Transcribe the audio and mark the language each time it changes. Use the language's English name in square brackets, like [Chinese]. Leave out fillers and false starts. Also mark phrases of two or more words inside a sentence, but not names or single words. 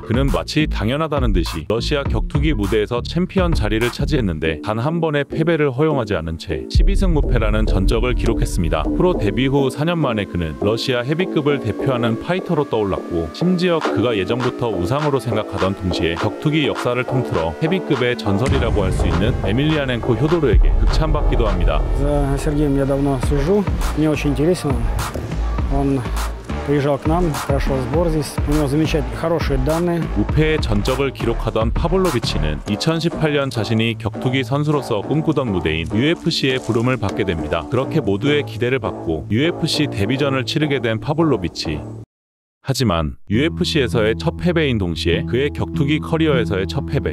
[Korean] 그는 마치 당연하다는 듯이 러시아 격투기 무대에서 챔피언 자리를 차지했는데 단 한 번의 패배를 허용하지 않은 채 12승 무패라는 전적을 기록했습니다. 프로 데뷔 후 4년 만에 그는 러시아 헤비급을 대표하는 파이터로 떠올랐고 심지어 그가 예전부터 우상으로 생각하던 동시에 격투기 역사를 통틀어 헤비급의 전설이라고 할 수 있는 에밀리아넨코 효도르에게 극찬받기도 합니다. [Russian] За Сергеем я давно слежу, мне очень интересен он. приезжал к нам, прошел сбор здесь, у него замечательные, хорошие данные. [Korean] 무패의 전적을 기록하던 파블로비치는 2018년 자신이 격투기 선수로서 꿈꾸던 무대인 UFC의 부름을 받게 됩니다. 그렇게 모두의 기대를 받고 UFC 데뷔전을 치르게 된 파블로비치. 하지만 UFC에서의 첫 패배인 동시에 그의 격투기 커리어에서의 첫 패배.